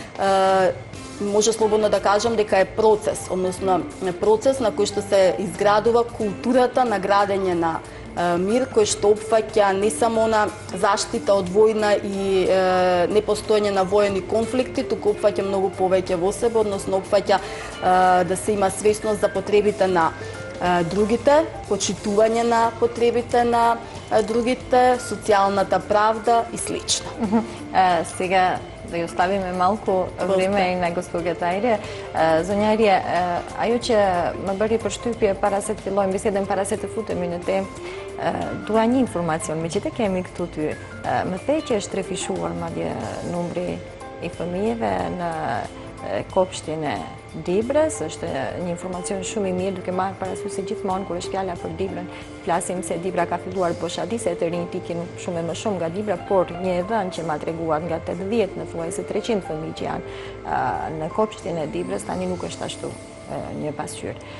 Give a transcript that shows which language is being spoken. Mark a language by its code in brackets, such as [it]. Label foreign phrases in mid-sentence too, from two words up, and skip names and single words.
[mk] може слободно да кажам дека е процес, односно процес на кој што се изградува културата на градење на мир, кој што опфаќа не само на заштита од војна и непостоење на воени конфликти, туку опфаќа многу повеќе во себе, односно опфаќа да се има свесност за потребите на другите, почитување на потребите на другите, социјалната правда и слично. Сега да ја оставиме малку време и на госпогата Ајре. [sq] Zonjaria, ajo që më bëri përshtypje para se të fillojmë bisedën, para se të futemi në temë, dua një informacion, me që të kemi këtu ty, më thej që është refishuar madje numri i fëmijëve në kopshtin e Dibrës, është një informacion shumë i mirë, duke marrë parasysh se gjithmonë kur është fjala për Dibrën, flasim se Dibra ka filluar boshadise, të rinjt ikin shumë e më shumë nga Dibra, por një e dhënë që ma treguar nga 80 në thuajse 300 fëmijë që janë në kopshtin e Dibrës, tani nuk është ashtu një pasqyrë.